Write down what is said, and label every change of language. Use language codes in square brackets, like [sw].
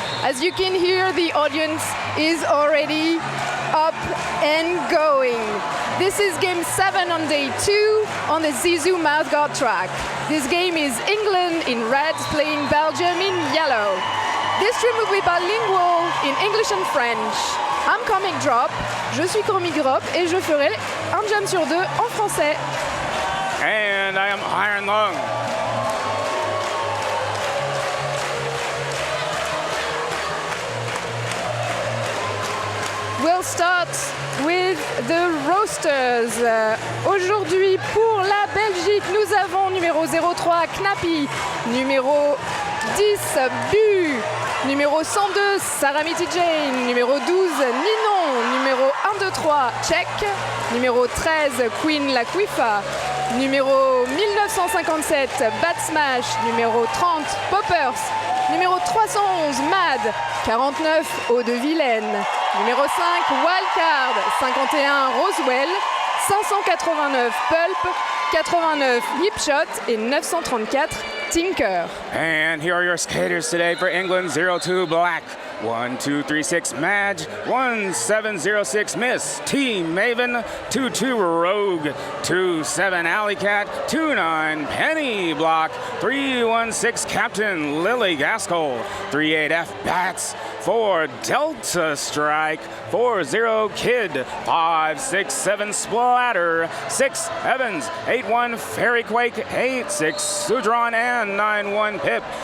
[en] As you can hear, the audience is already up and going. This is game 7 on day 2 on the SISU Mouthguards track. This game is England in red playing Belgium in yellow. This stream will be bilingual in English and French. I'm comic drop, [fr] je suis comic drop et je ferai un jam sur 2 en français. [en] And I am Iron Lung. We'll start with the roasters. [fr] Aujourd'hui, pour la Belgique, nous avons numéro 03, Knappy, numéro 10, Bu, numéro 102, Saramiti Jane, numéro 12, Ninon, numéro 123, Check, numéro 13, Queen La Quifa, numéro 1957, Bat Smash, numéro 30, Poppers, numéro 311, Mad, 49, Eau de Vilaine, numéro 5, Wildcard, 51, Roswell, 589, Pulp, 89, Hipshot et 934, Tinker. [en] And here are your skaters today for England. 02 Black, 1236 Madge, 1706 Miss, T Maven, 22 Rogue, 27 Alley Cat, 29 Penny Block, 316 Captain Lily Gaskell, 38F Bats, 4 Delta Strike, 40 Kid, 567 Splatter, 6 Evans, 81 Fairy Quake, 86 Sudron, and 91 Pip.